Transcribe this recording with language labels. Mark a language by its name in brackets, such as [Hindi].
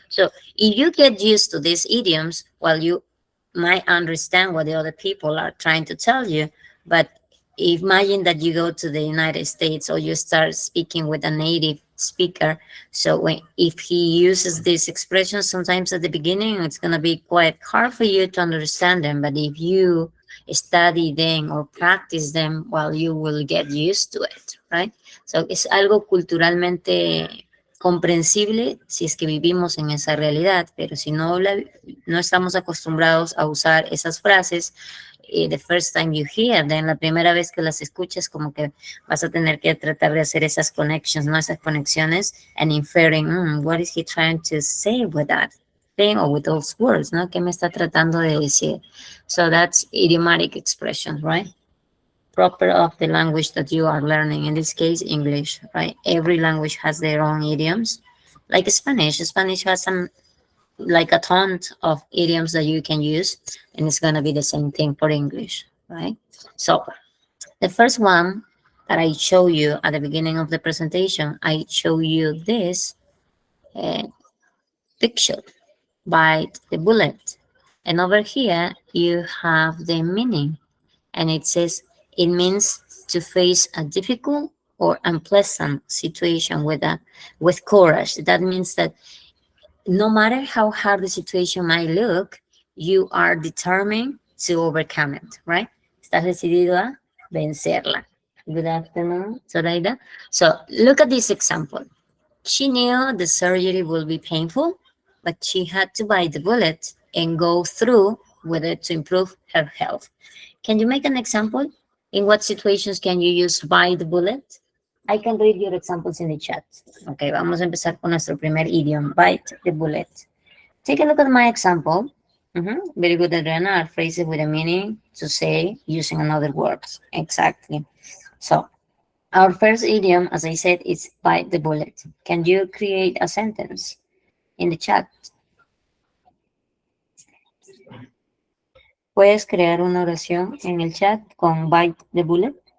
[English] So if you get used to these idioms, well, you might understand what the other people are trying to tell you, but imagine that you go to the United States or you start speaking with a native speaker. So when if he uses these expressions sometimes at the beginning, it's gonna be quite hard for you to understand them. But if you study them or practice them, well, you will get used to it, right? [Spanish] So es algo culturalmente comprensible si es que vivimos en esa realidad, pero si no estamos acostumbrados a usar esas frases, [English] the first time you hear them, [Spanish] la primera vez que las escuchas, como que vas a tener que tratar de hacer esas connections, ¿no? Esas conexiones, [English] and inferring, what is he trying to say with that thing or with those words, ¿no? [Spanish] ¿Qué me está tratando de decir? [English] So that's idiomatic expressions, right? Proper of the language that you are learning, in this case, English, right? Every language has their own idioms. Like Spanish, Spanish has some like a ton of idioms that you can use, and it's going to be the same thing for English, right? So the first one that I show you at the beginning of the presentation, I show you this uh, picture, bite the bullet, and over here you have the meaning, and it says it means to face a difficult or unpleasant situation with courage. That means that no matter how hard the situation might look, you are determined to overcome it, right? [Spanish] Estás decidido a vencerla. [English] Good afternoon, Zoraida. So look at this example. She knew the surgery will be painful, but she had to bite the bullet and go through with it to improve her health. Can you make an example? In what situations can you use bite the bullet? I can read your examples in the chat. [Spanish] Ok, vamos a empezar con nuestro primer idioma, bite the bullet. [English] Take a look at my example. Very good, Adriana. Are phrases with a meaning to say using another words. Exactly. So our first idiom, as I said, is bite the bullet. Can you create a sentence in the chat? [Spanish] ¿Puedes crear una oración en el chat con bite the bullet?